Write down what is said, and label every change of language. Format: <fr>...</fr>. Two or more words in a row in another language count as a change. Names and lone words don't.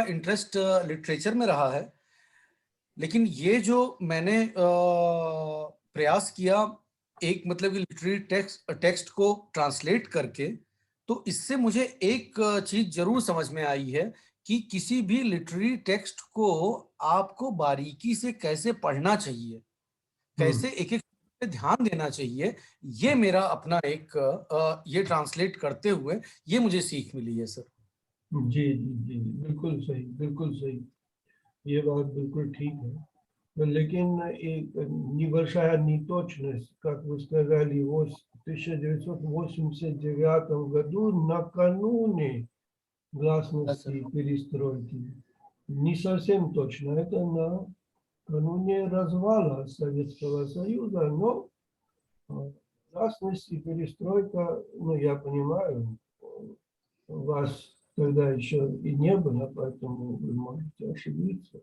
<en>interest literature</en> <hi>में रहा है, लेकिन ये जो मैंने प्रयास किया एक मतलब कि</hi> <en>literary text</en> <hi>को ट्रांसलेट करके, तो इससे मुझे एक चीज जरूर समझ में आई है कि किसी भी</hi> <en>literary text</en> <hi>को आपको बारीकी से कैसे पढ़ना चाहिए, कैसे एक एक पे ध्यान देना चाहिए। ये मेरा अपना एक ये ट्रांसलेट करते हुए ये मुझे सीख मिली है सर। जी जी जी, बिल्कुल सही, बिल्कुल सही, ये बात बिल्कुल ठीक है। लेकिन एक</hi> <ru>небольшая неточность, как вы сказали, в 1989 году, накануне гласности перестройки. Не совсем точно, это накануне развала Советского Союза, но гласность и перестройка, ну, я понимаю, вас тогда еще и не было, поэтому вы можете ошибиться.</ru>